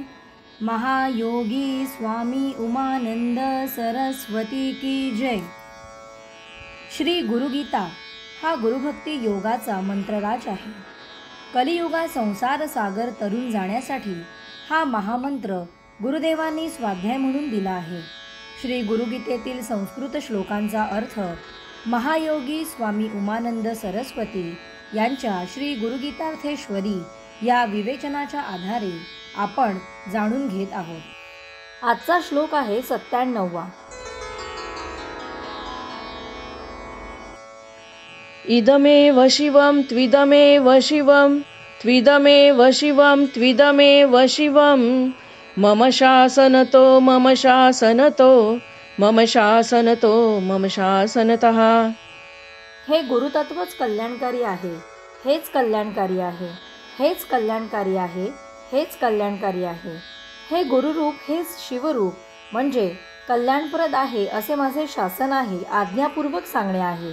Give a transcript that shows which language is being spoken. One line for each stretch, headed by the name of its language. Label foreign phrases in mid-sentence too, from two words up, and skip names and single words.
Marathi: महायोगी स्वामी उमानंद सरस्वती की जय। श्री गुरुगीता हा गुरुभक्ती योगाचा मंत्रराज आहे। कलियुगात संसार सागर तरून जाण्यासाठी हा महामंत्र गुरुदेवांनी स्वाध्याय म्हणून दिला आहे। श्री गुरुगीतेतील संस्कृत श्लोकांचा अर्थ महायोगी स्वामी उमानंद सरस्वती यांच्या श्री गुरुगीतार्थेश्वरी या विवेचनाच्या आधारे आपण जाणून घेत आहोत। आजचा श्लोक आहे 97वा।
Sanskrit: इदमेव शिवं त्विदमेव शिवं त्विदमेव शिवं त्विदमेव शिवं मम शासनतो मम शासनतो मम शासनतो मम शासनतः।
Marathi: हे गुरुतत्वच कल्याणकारी आहे, हेच कल्याणकारी आहे, हेच कल्याणकारी आहे, हेच कल्याणकारी आहे। हे गुरुरूप हेच शिवरूप म्हणजे कल्याणप्रद आहे असे माझे शासन आहे, आज्ञापूर्वक सांगणे आहे।